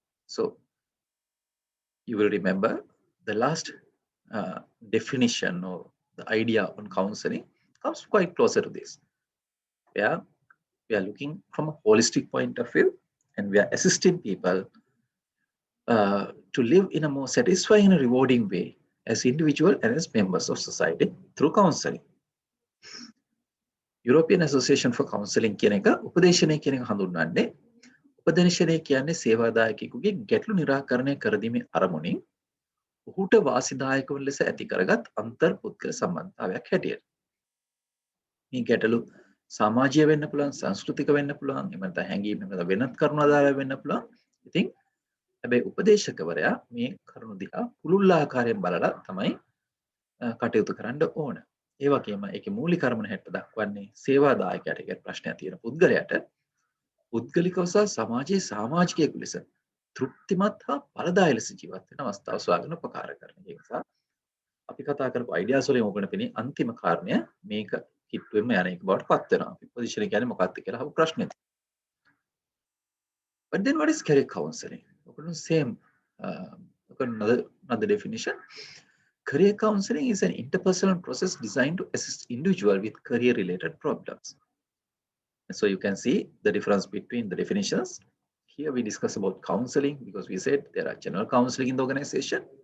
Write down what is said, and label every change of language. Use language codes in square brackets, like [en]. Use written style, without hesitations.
[en] So you will remember the last definition or the idea on counseling comes quite closer to this. Where we are looking from a holistic point of view and we are assisting people to live in a more satisfying and rewarding way as individuals and as members of society through counseling. [si] European Association for Counseling කියන එක උපදේශනය කියන එක හඳුන්වන්නේ උපදේශනය කියන්නේ සේවාදායකයෙකුගේ ගැටලු निराකරණය කර දීමේ අරමුණින් ඔහුට වාසිදායක වන ලෙස ඇති කරගත් අන්තර් පුද්ගල සම්බන්ධතාවයක් හැටියට. මේ ගැටලු සමාජීය වෙන්න පුළුවන්, සංස්කෘතික වෙන්න පුළුවන්, එහෙම නැත්නම් හැඟීම් නැත්නම් වෙනත් කරුණු ආධාරයෙන් වෙන්න පුළුවන්. ඉතින් හැබැයි උපදේශකවරයා මේ කරුණු දිහා පුළුල් ආකාරයෙන් බලලා තමයි කටයුතු කරන්න ඕන. ඒ වගේම ඒකේ මූලික අරමුණ හැට දක්වන්නේ සේවාදායකයාට කියන ප්‍රශ්නයක් තියෙන පුද්ගලයාට පුද්ගලිකව සහ සමාජයේ සමාජිකයෙකු ලෙස තෘප්තිමත් හා ඵලදායී ලෙස ජීවත් වෙන අවස්ථාව සොයාගෙන උපකාර කරන. ඒ නිසා අපි කතා කරපු අයිඩියාස් වලින් ඔබට පෙනේ අන්තිම කාරණය මේක කිට්ටුවෙම යන එක බවට පත් වෙනවා. අපි පොසිෂන් කියන්නේ මොකක්ද කියලා අහපු ප්‍රශ්නේ. [en] But then what is career counseling? Same another definition. Career counseling is an interpersonal process designed to assist individual with career related problems. And so you can see the difference between the definitions. Here we discuss about counseling because we said there are general counseling in the organization.